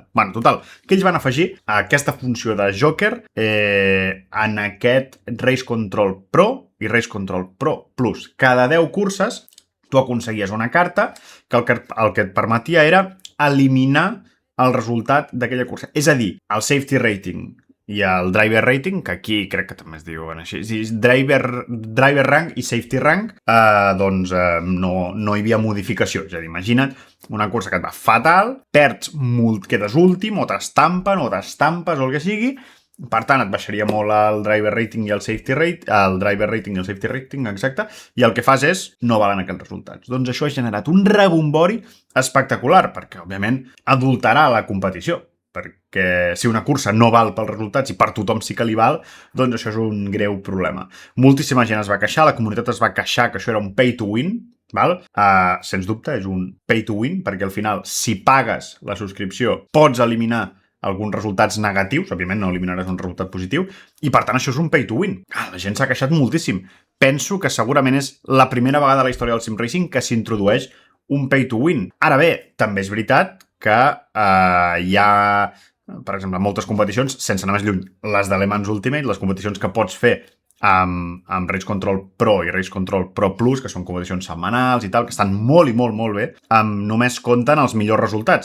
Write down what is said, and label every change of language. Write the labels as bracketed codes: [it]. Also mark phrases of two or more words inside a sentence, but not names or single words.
[ca] Bueno, total, que ells van afegir aquesta funció de joker en aquest Race Control Pro i Race Control Pro Plus. Cada 10 curses tu aconseguies una carta que el que et permetia era eliminar el resultat d'aquella cursa. És a dir, el [en] safety rating [ca] i el [en] driver rating, [ca] que aquí crec que també es diuen així, [en] driver rank i safety rank, [ca] no hi havia modificació. És a dir, imagina't una cursa que et va fatal, perds molt, quedes últim, o t'estampes o el que sigui. Per tant, et baixaria molt el [en] driver rating [ca] i el [en] safety rating, [ca] exacte, i el que fas és no valen aquests resultats. Doncs això ha generat un rebombori espectacular, perquè, òbviament, adulterà la competició, perquè si una cursa no val pels resultats i per tothom sí que li val, doncs això és un greu problema. Moltíssima gent es va queixar, la comunitat es va queixar que això era un [en] pay to win, [ca] val? Sens dubte, és un [en] pay to win, [ca] perquè al final, si pagues la subscripció, pots eliminar alguns resultats negatius, òbviament no eliminaràs un resultat positiu, i per tant això és un [en] pay to win. [ca] La gent s'ha queixat moltíssim. Penso que segurament és la primera vegada a la història del [en] sim racing [ca] que s'introdueix un [en] pay to win. [ca] Ara bé, també és veritat que hi ha, per exemple, moltes competicions, sense anar més lluny, les de Le Mans Ultimate, les competicions que pots fer amb Race Control Pro i Race Control Pro Plus, que són competicions setmanals i tal, que estan molt i molt, molt bé, només compten els millors resultats.